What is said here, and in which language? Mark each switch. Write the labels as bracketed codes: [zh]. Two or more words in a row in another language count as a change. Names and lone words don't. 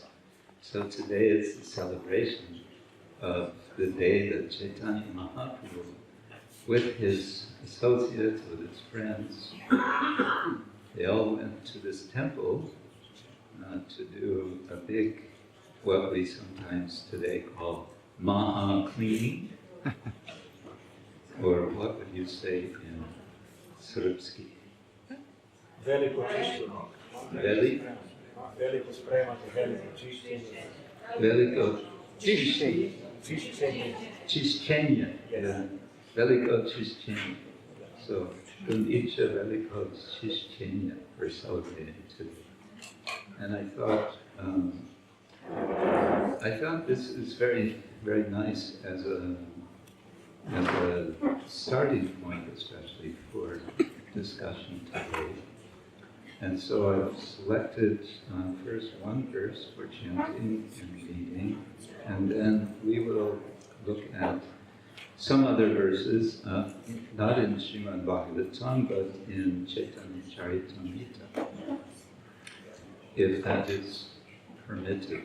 [en] So today is the celebration of the day that Caitanya Mahāprabhu, with his associates, with his friends, they all went to this temple to do a big, what we sometimes today call Maha cleaning, or what would you say in Srpski? [sr] Veliko čišćenje. Veliko spremanje, veliko čišćenje. Veliko čišćenje. Čišćenje. Čišćenje. Yeah. Veliko čišćenje. [en] So, Gundicha [sr] veliko čišćenje [en] we're celebrating today. And I thought this is very, very nice as a starting point, especially for discussion today. And so I've selected first one verse for chanting and reading, and then we will look at some other verses, not in Śrīmad Bhagavatam, but in Caitanya-caritāmṛta, if that is permitted.